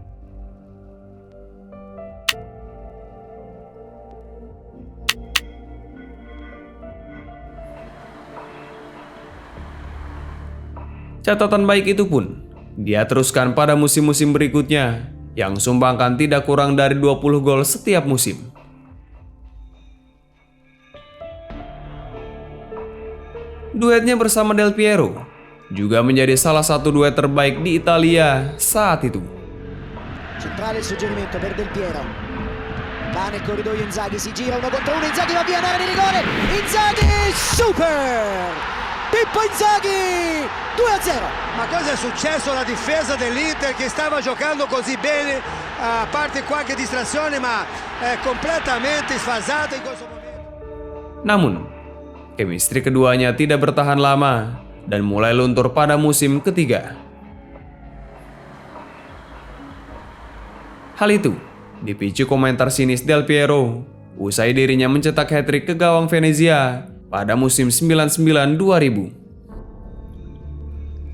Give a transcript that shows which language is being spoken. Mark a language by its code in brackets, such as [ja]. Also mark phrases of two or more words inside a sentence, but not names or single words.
[id] Catatan baik itu pun dia teruskan pada musim-musim berikutnya yang sumbangkan tidak kurang dari 20 gol setiap musim. Duetnya bersama Del Piero juga menjadi salah satu duet terbaik di Italia saat itu. [it] Centrale il suggerimento per Del Piero. Va nel corridoio Inzaghi, si gira 1 contro 1, Inzaghi va via, area di rigore. Inzaghi, super! Pippo Inzaghi, 2-0. Ma cosa è successo alla difesa dell'Inter che stava giocando così bene, a parte qualche distrazione, ma è completamente sfasata in questo momento. [id] Namun, chemistry keduanya tidak bertahan lama dan mulai luntur pada musim ketiga. Hal itu dipicu komentar sinis Del Piero usai dirinya mencetak hat-trick ke gawang Venezia pada musim 99-2000.